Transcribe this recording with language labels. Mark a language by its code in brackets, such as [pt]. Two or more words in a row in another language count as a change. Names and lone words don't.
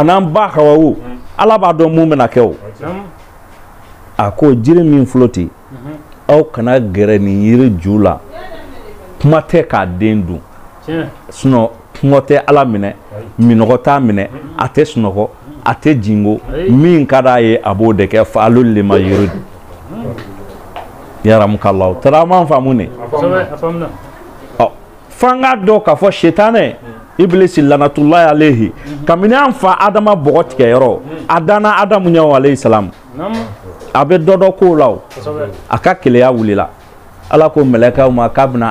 [bm] n'an ba Hawawu Ala b'a dɔn mun bɛna kɛ o a ko jiri min filɛ ci aw kana gɛrɛ nin yiri ju la kuma tɛ k'a den dun sinon kɔngɔ tɛ Ala minɛ minɔgɔ t'a minɛ a tɛ sunɔgɔ a tɛ jingo min ka d'a ye a b'o de kɛ [ar] فعال لما يريد [bm] yaramukallahu tara man faamu ne f'an k'a dɔn k'a fɔ setanɛ Iblisi [ar] لعنة الله عليه [bm] kabini an fa Adama bɔgɔ tigɛyɔrɔ a danna Adamu ɲɛ [ar] عليه السلام [bm] a bɛ dɔ dɔ k'o la o a ka keleya wulila Ala ko mɛlɛkɛw ma k'a bɛna